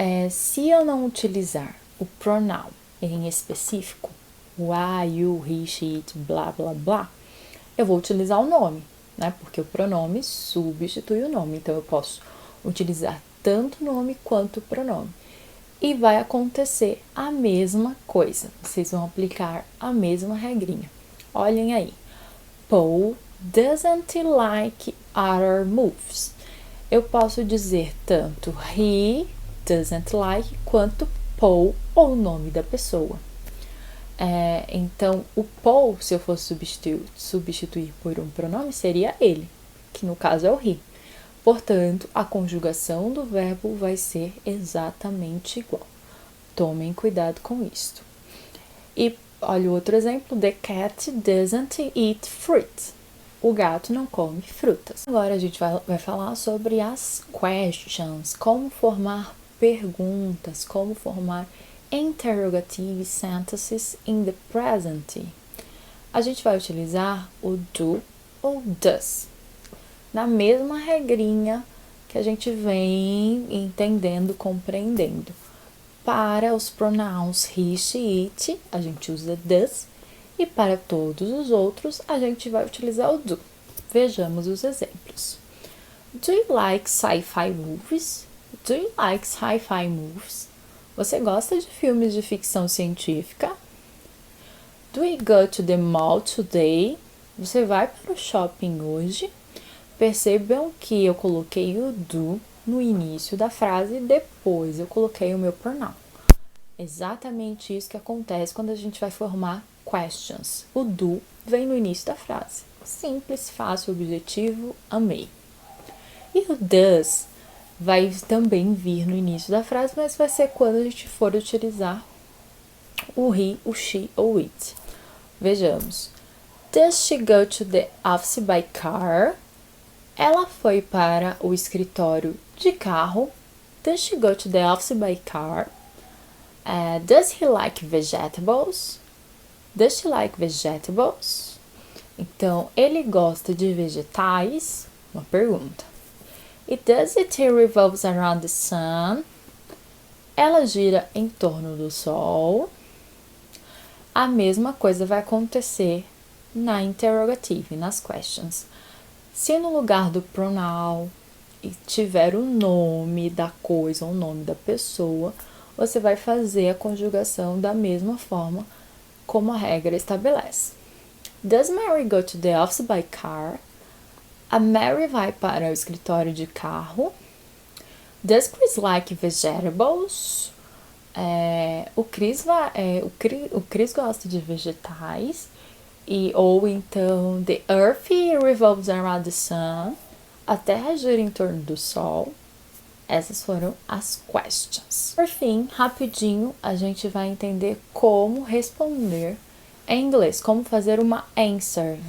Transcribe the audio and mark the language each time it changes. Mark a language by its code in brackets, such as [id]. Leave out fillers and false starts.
[pt] Se eu não utilizar o pronoun em específico, o I, you, he, she, it, blá, blá, blá, eu vou utilizar o nome, né? Porque o pronome substitui o nome. Então, eu posso utilizar tanto o nome quanto o pronome. E vai acontecer a mesma coisa. Vocês vão aplicar a mesma regrinha. Olhem aí. [en] Paul doesn't like horror movies. [pt] Eu posso dizer tanto [en] he doesn't like [pt] quanto Paul ou o nome da pessoa. Então, o Paul, se eu fosse substituir por um pronome, seria ele, que no caso é o he. Portanto, a conjugação do verbo vai ser exatamente igual. Tomem cuidado com isto. E olha o outro exemplo. [en] The cat doesn't eat fruit. [pt] O gato não come frutas. Agora a gente vai falar sobre as questions, como formar perguntas, como formar [en] interrogative sentences in the present. [pt] A gente vai utilizar o do ou does, na mesma regrinha que a gente vem entendendo, compreendendo. Para os pronouns he, she, it, a gente usa does, e para todos os outros, a gente vai utilizar o do. Vejamos os exemplos. [en] Do you like sci-fi movies? Do you like sci-fi movies? [pt] Você gosta de filmes de ficção científica? [en] Do we go to the mall today? [pt] Você vai para o shopping hoje? Percebam que eu coloquei o do no início da frase e depois eu coloquei o meu pronoun. Exatamente isso que acontece quando a gente vai formar questions. O do vem no início da frase. Simples, fácil, objetivo, amei. E o does vai também vir no início da frase, mas vai ser quando a gente for utilizar o he, o she ou it. Vejamos. [en] Does she go to the office by car? [pt] Ela foi para o escritório de carro. [en] Does she go to the office by car? Does he like vegetables? Does she like vegetables? [pt] Então, ele gosta de vegetais? Uma pergunta. [en] It does it revolves around the sun? [pt] Ela gira em torno do sol. A mesma coisa vai acontecer na interrogative, nas questions. Se no lugar do pronoun tiver o nome da coisa ou o nome da pessoa, você vai fazer a conjugação da mesma forma como a regra estabelece. [en] Does Mary go to the office by car? [pt] A Mary vai para o escritório de carro. [en] Does Chris like vegetables? [pt] O Chris gosta de vegetais. Ou então, [en] the earth revolves around the sun. [pt] A Terra gira em torno do Sol. Essas foram as questions. Por fim, rapidinho, a gente vai entender como responder em inglês, como fazer uma answer.